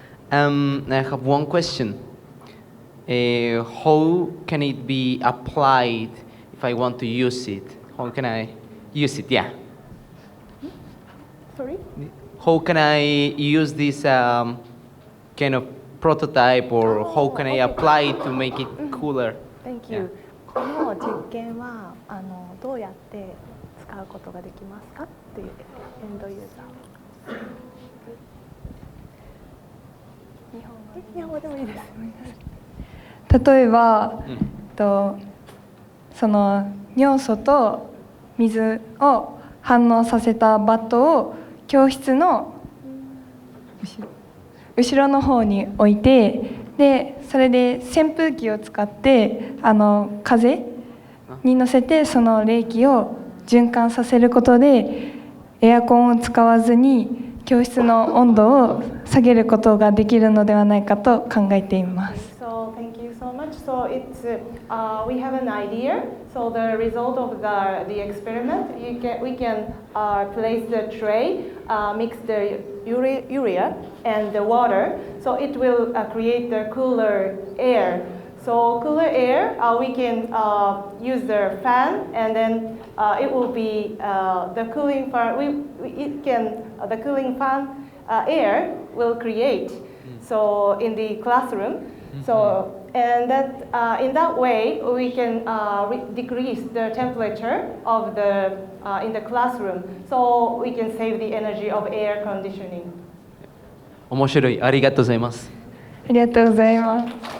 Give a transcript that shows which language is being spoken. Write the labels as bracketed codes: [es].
[en] I have one question. How can it be applied if I want to use it? How can I use it? Yeah. Sorry? How can I use this kind of prototype, or how can I apply it to make it cooler? Thank you. [ja] この実験はどうやって使うことができますかっていうエンドユーザー。日本語でもいいです。例えば、その尿素と水を反応させたバットを教室の後ろの方に置いて、でそれで扇風機を使って風に乗せてその冷気を循環させることでエアコンを使わずに教室の温度を下げることができるのではないかと考えています。 [en] So thank you so much. So it's we have an idea. So the result of the experiment, we can place the tray, mix the urea and the water. So it will create the cooler air. So cooler air, we can use the fan, and then it will be the cooling fan. The cooling fan air will create. So in the classroom. So and that in that way we can decrease the temperature of the in the classroom. So we can save the energy of air conditioning. [ja] 面白い。ありがとうございます。ありがとうございます。